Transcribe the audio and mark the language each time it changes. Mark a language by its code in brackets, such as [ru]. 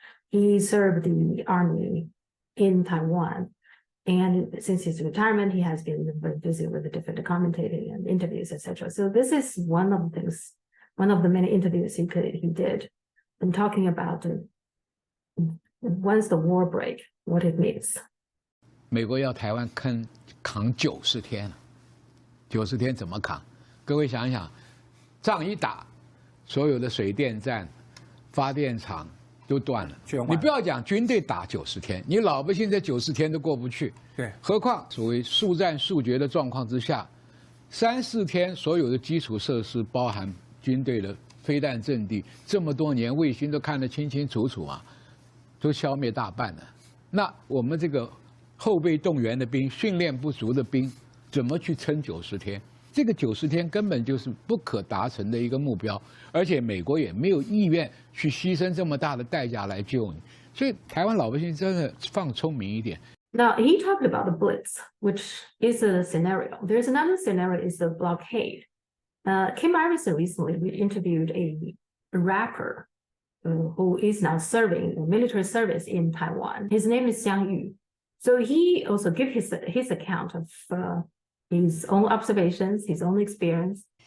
[en] He served the army in Taiwan. And since his retirement, he has been very busy with the different commentating and interviews, etc. So this is one of the things, one of the many interviews he did, and talking about once the war break, what it means. [zh] 美国要台湾扛90天，90天怎么扛？各位想一想，仗一打，所有的水电站、发电厂都断了。你不要讲军队打90天，你老百姓这90天都过不去。对，何况所谓速战速决的状况之下，3、4天所有的基础设施，包含军队的飞弹阵地，这么多年卫星都看得清清楚楚啊，都消灭大半了。那我们这个后备动员的兵、训练不足的兵，怎么去撑90天？这个90天根本就是不可达成的一个目标，而且美国也没有意愿去牺牲这么大的代价来救你，所以台湾老百姓真的放聪明一点。 [en] Now he talked about the blitz, which is a scenario. There's another scenario is the blockade. Kim Iverson recently interviewed a rapper who is now serving military service in Taiwan. His name is Xiang Yu. So he also gave his account of his own observations, his own experience.